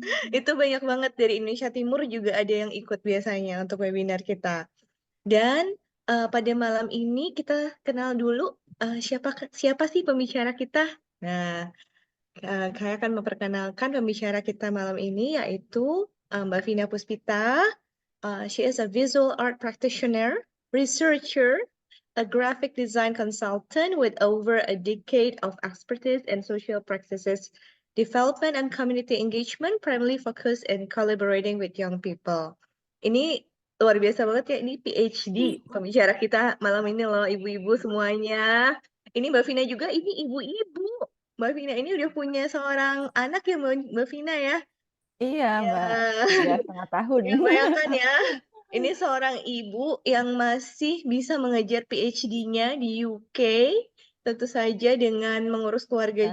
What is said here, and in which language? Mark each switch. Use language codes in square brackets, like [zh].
[id] Itu banyak banget dari Indonesia Timur juga ada yang ikut biasanya untuk webinar kita. Dan pada malam ini kita kenal dulu siapa siapa sih pembicara kita. Nah, saya akan memperkenalkan pembicara kita malam ini yaitu Mbak Vina Puspita. [en] She is a visual art practitioner, researcher, a graphic design consultant with over a decade of expertise in social practices, development and community engagement, primarily focused in collaborating with young people. [id] Ini luar biasa banget ya, ini PhD pembicara kita malam ini loh, ibu-ibu semuanya. Ini Mbak Vina juga, ini ibu-ibu. Mbak Vina ini udah punya seorang anak ya Mbak Vina ya. Iya, Ya, Mbak. Udah setengah tahun. ya bayangkan ya, ini seorang ibu yang masih bisa mengejar PhD-nya di UK, tentu saja dengan mengurus keluarga